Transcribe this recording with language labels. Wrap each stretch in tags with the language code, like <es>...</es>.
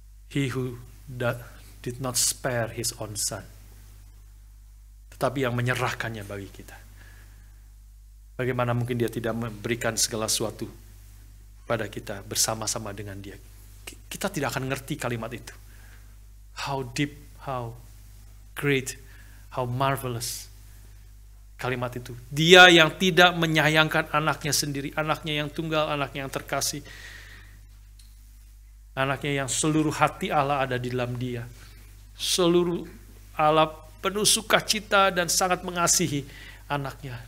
<en>He who did not spare his own son,</en> <id>tetapi yang menyerahkannya bagi kita. Bagaimana mungkin Dia tidak memberikan segala sesuatu pada kita bersama-sama dengan Dia? Kita tidak akan ngerti kalimat itu.</id> <en>How deep, how great, how marvelous</en> <id>kalimat itu. Dia yang tidak menyayangkan anaknya sendiri, anaknya yang tunggal, anaknya yang terkasih, anaknya yang seluruh hati Allah ada di dalam dia. Seluruh Allah penuh sukacita dan sangat mengasihi anaknya.</id>